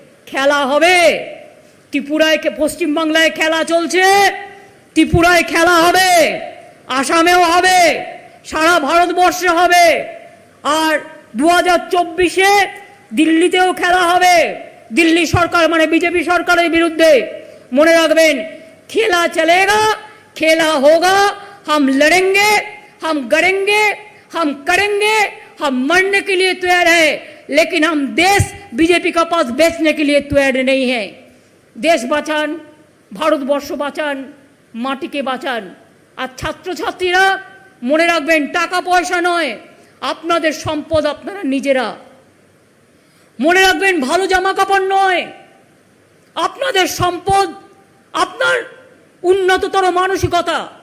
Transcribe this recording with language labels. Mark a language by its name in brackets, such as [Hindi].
[Bangla] খেলা হবে ত্রিপুরায়, পশ্চিমবাংলায় খেলা চলছে, ত্রিপুরায় খেলা হবে, আসামেও হবে, সারা ভারতবর্ষে হবে, আর 2024-এ দিল্লিতেও খেলা হবে। দিল্লি সরকার মানে বিজেপি সরকারের বিরুদ্ধে। মনে রাখবেন, [Hindi] খেলা চলেগা, খেলা होगा, हम लड़ेंगे, हम गड़ेंगे, हम करेंगे, हम मरने के लिए तैयार है, लेकिन हम देश बीजेपी का पास बेचने के लिए तैयार नहीं है। [Bangla] देश বাঁচান, ভারতবর্ষ বাঁচান, মাটিকে বাঁচান। আর ছাত্রছাত্রীরা মনে রাখবেন, টাকা পয়সা নয়, আপনাদের সম্পদ আপনারা নিজেরা। মনে রাখবেন, ভালো জামা কাপড় নয়, আপনাদের সম্পদ আপনার উন্নততর মানসিকতা।